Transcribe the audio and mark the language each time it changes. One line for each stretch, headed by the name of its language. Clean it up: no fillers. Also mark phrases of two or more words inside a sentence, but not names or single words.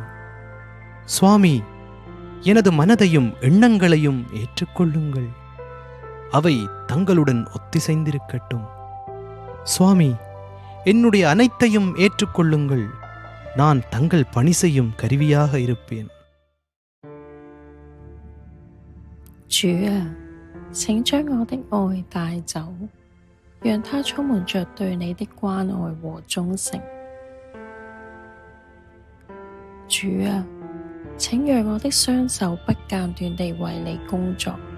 Tamil: சுவாமி, எனது மனதையும் எண்ணங்களையும் ஏற்றுக்கொள்ளுங்கள். அவை தங்களுடன் ஒத்திசைந்திருக்கட்டும். சுவாமி, என்னுடைய அனைத்தையும் ஏற்றுக்கொள்ளுங்கள். நான் தங்கள் பணி செய்யும் கருவியாக இருப்பேன்.
Chinese: 主啊，請將我的愛帶走，讓它充滿着對你的關愛和忠誠。主啊，請讓我的雙手不間斷地為你工作。